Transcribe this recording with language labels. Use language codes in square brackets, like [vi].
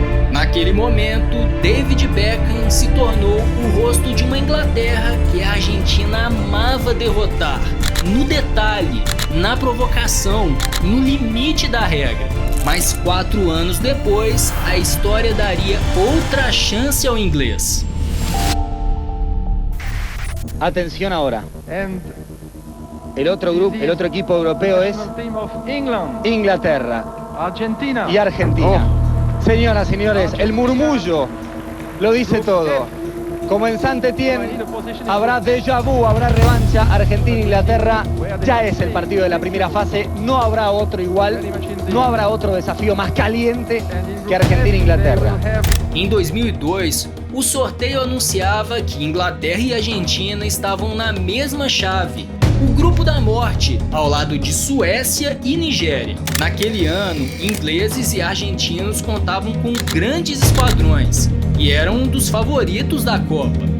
[pt] Naquele momento, David Beckham se tornou o rosto de uma Inglaterra que a Argentina amava derrotar, no detalhe, na provocação, no limite da regra. Mas 4 anos depois, a história daria outra chance ao inglês. [es] Atención ahora. El otro equipo europeo es Inglaterra y Argentina. Señoras, señores, el murmullo lo dice todo. Como en Saint-Étienne, habrá déjà vu, habrá revancha. Argentina-Inglaterra ya es el partido de la primera fase. No habrá otro igual, no habrá otro desafío más caliente que Argentina-Inglaterra. [pt] Em 2002, o sorteio anunciava que Inglaterra e Argentina estavam na mesma chave, o grupo da morte, ao lado de Suécia e Nigéria. Naquele ano, ingleses e argentinos contavam com grandes esquadrões e eram um dos favoritos da Copa.